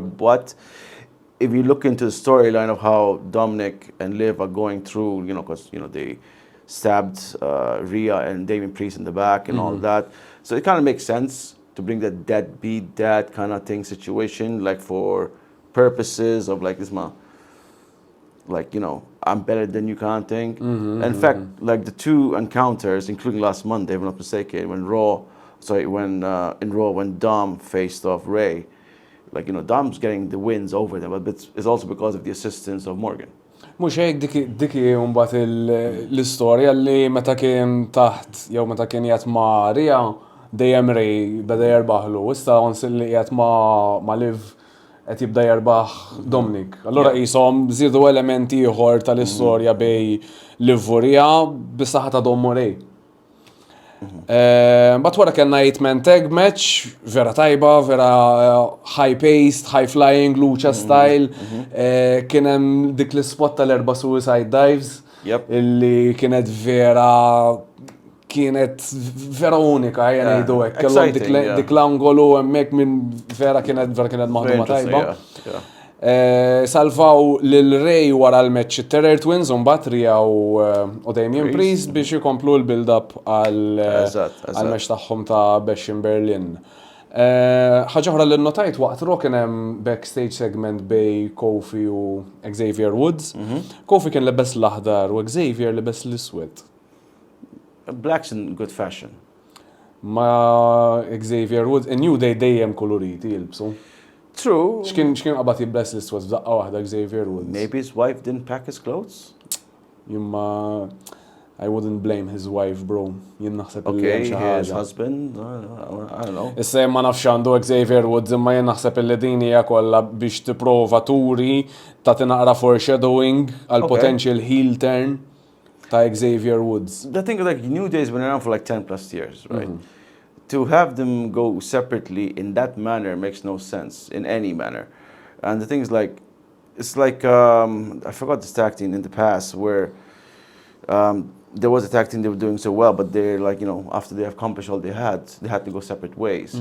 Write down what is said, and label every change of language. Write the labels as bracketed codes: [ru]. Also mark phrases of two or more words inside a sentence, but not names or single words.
[en] But if you look into the storyline of how Dominic and Liv are going through, because they stabbed Rhea and Damien Priest in the back and all that, so it kind of makes sense to bring that deadbeat dad kind of thing situation, like for purposes of like this I'm better than you kind of thing. In fact, like the two encounters, including last Monday, if I'm not mistaken, when Dom faced off Ray, Dom's getting the wins over them, but it's also because of the assistance of Morgan. [mt] Mhux hekk diki mbagħad l-istorja li meta kien taħt jew meta kien qiegħed ma' Rhea dejjem Ray beda jerbaħlu, issa li qiegħed ma' Liv qed jibda jerbaħ Dominic. Allura qishom żiedu elementi ieħor tal-istorja bej Liv u Rhea bis-saħħa ta' Dom u Ray. Bat wara kellna [en] 8-man tag match, [mt] vera tajba, vera [en] high-paced, high-flying, lucha style. [mt] Kien hemm dik l-spot tal-erba' [en] suicide dives, Yep. [mt] illi kienet vera unika, jena [en] Yeah, [mt] jgħidu hekk. Kellhom [en] exciting, yeah. [mt] dik l-angolu hemmhekk minn vera kienet maħduma tajba. Salvaw lil-Ray wara l-match Terror Twins mbagħad Rhea u Damien Priest biex ikomplu l-build-up għal-match tagħhom ta' Bash in Berlin. Ħaġa oħra li notajt waqt Raw kien hemm [en] backstage segment [mt] bej Kofi u Xavier Woods. Kofi kien lebes l-aħdar u Xavier lebes l-iswed. [en] Black's in good fashion. [mt] Ma Xavier Woods, New Day dejjem koloriti jilbsu. [en] True. [mt] X'kien qabad jibles l-iswed f'daqqa waħda Xavier Woods. [en] Maybe his wife didn't pack his clothes? Jimma I wouldn't blame his wife, bro. [mt] Jien naħseb [en] Okay, [mt] xi [en] his [mt] ħaġa. [en] husband? I don't know. [mt] Issa ma nafx għandu Xavier Woods imma jien naħseb li din hija kollha biex tipprova turi ta' tinaqra foreshadowing għal [en] Okay. potential heel turn [mt] ta' Xavier Woods. [en] The thing is, like, New Day's been around for like 10 plus years, right? To have them go separately in that manner makes no sense, in any manner. And the thing is, like, it's like, I forgot this tag team in the past where there was a tag team they were doing so well, but they're like, after they accomplished all they had to go separate ways.